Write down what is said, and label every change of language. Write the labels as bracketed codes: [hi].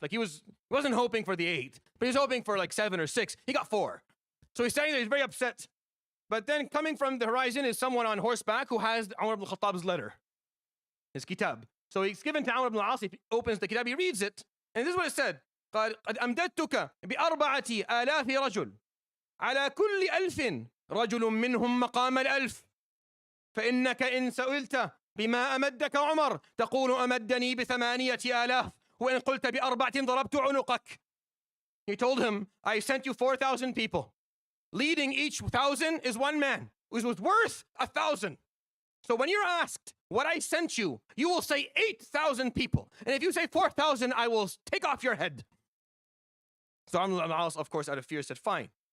[en] Like he wasn't hoping for the 8, but he was hoping for like 7 or 6. He got 4. So he's standing there, he's very upset. But then coming from the horizon is someone on horseback who has Umar ibn al-Khattab's letter, his kitab. So he's given to Amr ibn al-As, he opens the kitab, he reads it, and this is what it said. [ar] قال قد أمددتك ب4 آلاف رجل على كل 1000 رجل منهم مقام 1000 فإنك إن سئلت بما أمدك عمر تقول أمدني ب8 آلاف وإن قلت ب4 ضربت عنقك. [en] He told him, I sent you 4,000 people. Leading each 1,000 is one man, which was worth 1,000. So when you're asked what I sent you, you will say 8,000 people. And if you say 4,000, I will take off your head. So Amr ibn al-As, of course, out of fear, said, fine.